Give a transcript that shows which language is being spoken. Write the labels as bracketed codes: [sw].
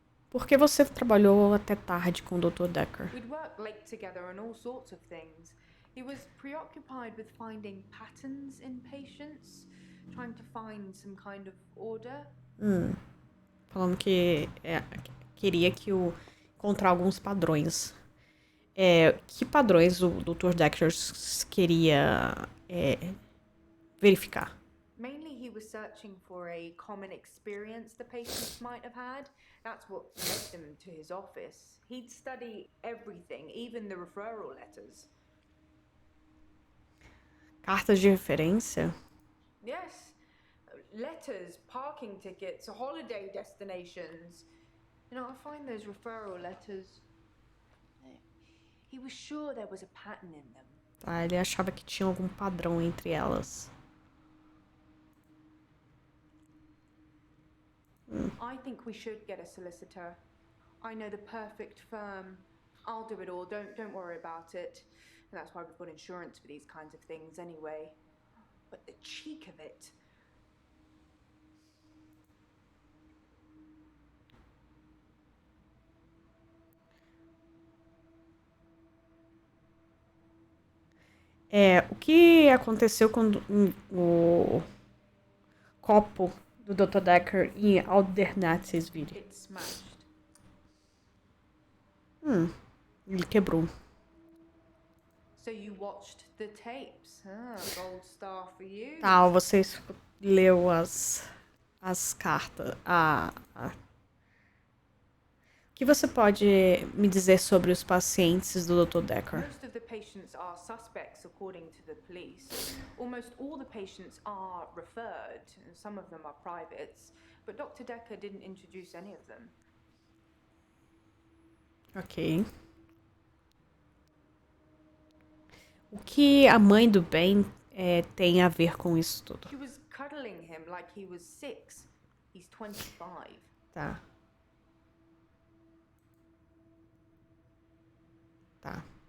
[pt] Por que você trabalhou até tarde com o Dr. Dekker? [en] We'd work late together on all sorts of things. He was preoccupied with finding patterns in patients, trying to find some kind of order. [pt] Falando que queria encontrar alguns padrões. Que padrões o Dr. Dekker queria verificar? [en] Mainly, he was searching for a common experience the patients might have had. That's what led them to his office. He'd study everything, even the referral letters. [pt] Cartas de referência? [en] Yes, letters, parking tickets, holiday destinations. You know, I find those referral letters. He was sure there was a pattern in them. [pt] Tá, ele achava que tinha algum padrão entre elas. [en] I think we should get a solicitor. I know the perfect firm. I'll do it all. Don't worry about it. And that's why we've got insurance for these kinds of things anyway. But the cheek of it. [pt] O que aconteceu com o copo do Dr. Dekker em Aldernatesville? [en] It's smashed. [pt] Ele quebrou. [en] So you watched the tapes. Gold star for you. [pt] Tá, você leu as cartas. O que você pode me dizer sobre os pacientes do Dr. Dekker? [en] Most of the patients are suspects, according to the police. Almost all the patients are referred, and some of them are privates. But Dr. Dekker didn't introduce any of them. Ok. [pt] O que a mãe do Ben tem a ver com isso tudo? [en] She was cuddling him like he was 6. He's 25. [pt] Tá. Tá.